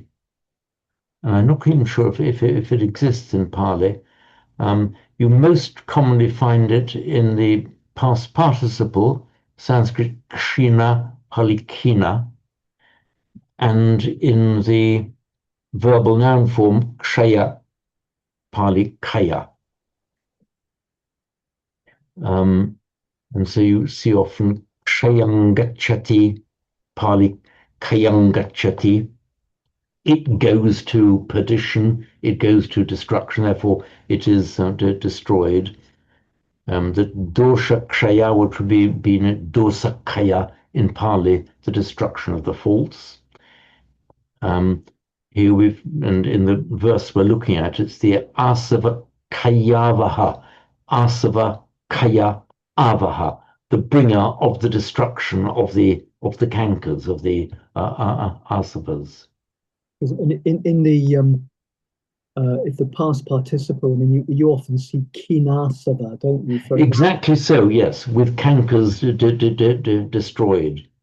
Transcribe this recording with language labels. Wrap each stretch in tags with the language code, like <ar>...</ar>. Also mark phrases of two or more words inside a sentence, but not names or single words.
<en>And I'm not even sure if it exists in Pali. You most commonly find it in the past participle, Sanskrit kshina, Pali kina, and in the verbal noun form kshaya, Pali kaya. And so you see often kshayangachati, Pali kayangachati. It goes to perdition, it goes to destruction, therefore it is destroyed. The</en> <sa>dosha kshaya</sa> <en>would be</en> <pi>dosa kaya</pi> <en>in Pali, the destruction of the faults. here and in the verse we're looking at, it's the</en> <pi>asava kayavaha, asava kaya avaha,</pi> <en>the bringer of the destruction of the cankers, of the asavas. In the if the past participle, I mean, you often see kinasava, don't you? Exactly so, yes, with cankers destroyed.</en>